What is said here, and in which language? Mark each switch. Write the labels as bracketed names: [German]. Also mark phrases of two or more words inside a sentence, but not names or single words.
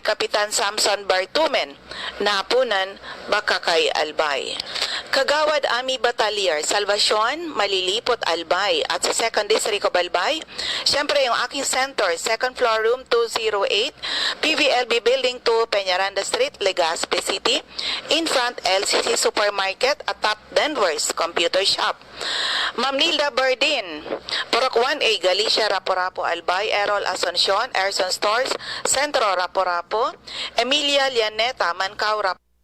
[Filipino] Kapitan Samson Bartumen, Napunan, Bakakay, Albay. Kagawad Ami Batalier, Salvacion, Malilipot, Albay. At sa Second District of Albay, siyempre yung aking center, [English] second floor, [Filipino] room 208, PVLB Building 2, Peñaranda Street, Legazpi City, [English] in front, LCC Supermarket at top Denver's Computer Shop. [Filipino] Ma'am Nilda Berdin, Purok 1A, Galicia, Raporapo, Albay. Errol Asuncion, Erson Stores, Centro, Raporapo. Emilia Lianeta, Mancao, Raporapo.